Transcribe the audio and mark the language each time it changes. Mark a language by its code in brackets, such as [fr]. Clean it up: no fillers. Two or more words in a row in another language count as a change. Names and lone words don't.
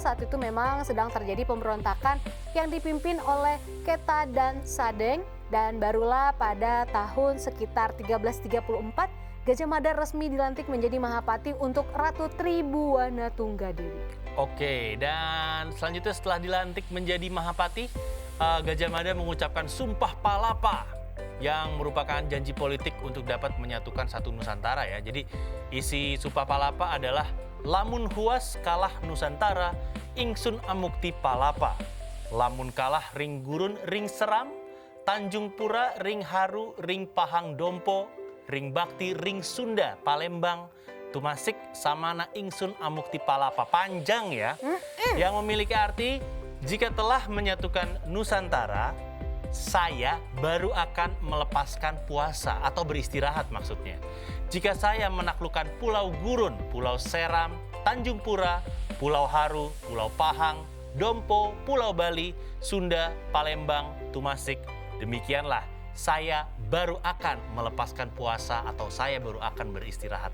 [id] Saat itu memang sedang terjadi pemberontakan yang dipimpin oleh Keta dan Sadeng, dan barulah pada tahun sekitar 1334 Gajah Mada resmi dilantik menjadi Mahapati untuk Ratu Tribuana Tunggadiri. Oke, dan selanjutnya setelah dilantik menjadi Mahapati, Gajah Mada mengucapkan Sumpah Palapa yang merupakan janji politik untuk dapat menyatukan satu Nusantara, ya. Jadi isi Sumpah Palapa adalah [kaw] lamun huas kalah Nusantara, ingsun amukti palapa. Lamun kalah ring gurun ring seram, Tanjung Pura ring haru ring pahang dompo, ring bakti ring Sunda Palembang, tumasik samana ingsun amukti palapa. [id] Panjang, ya. Yang memiliki arti, jika telah menyatukan Nusantara, saya baru akan melepaskan puasa atau beristirahat maksudnya. Jika saya menaklukkan Pulau Gurun, Pulau Seram, Tanjung Pura, Pulau Haru, Pulau Pahang, Dompo, Pulau Bali, Sunda, Palembang, Tumasik, demikianlah saya baru akan melepaskan puasa atau saya baru akan beristirahat.